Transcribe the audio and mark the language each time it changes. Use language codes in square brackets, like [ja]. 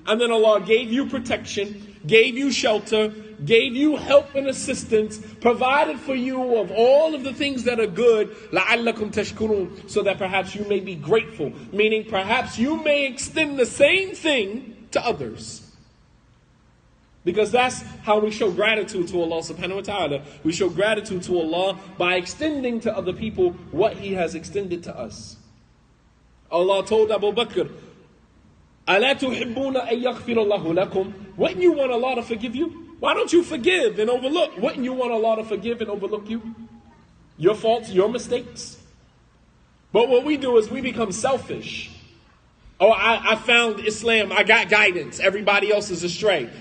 [en] And then Allah gave you protection, gave you shelter, gave you help and assistance, provided for you of all of the things that are good, [ar] لَعَلَّكُمْ تَشْكُرُونَ, [en] so that perhaps you may be grateful. Meaning perhaps you may extend the same thing to others. Because that's how we show gratitude to Allah subhanahu wa ta'ala. We show gratitude to Allah by extending to other people what He has extended to us. Allah told Abu Bakr, [ar] أَلَا تُحِبُّونَ أَن يَغْفِرَ اللَّهُ لَكُمْ. [en] Wouldn't you want Allah to forgive you? Why don't you forgive and overlook? Wouldn't you want Allah to forgive and overlook you? Your faults, your mistakes. But what we do is we become selfish. Oh, I found Islam. I got guidance. Everybody else is astray.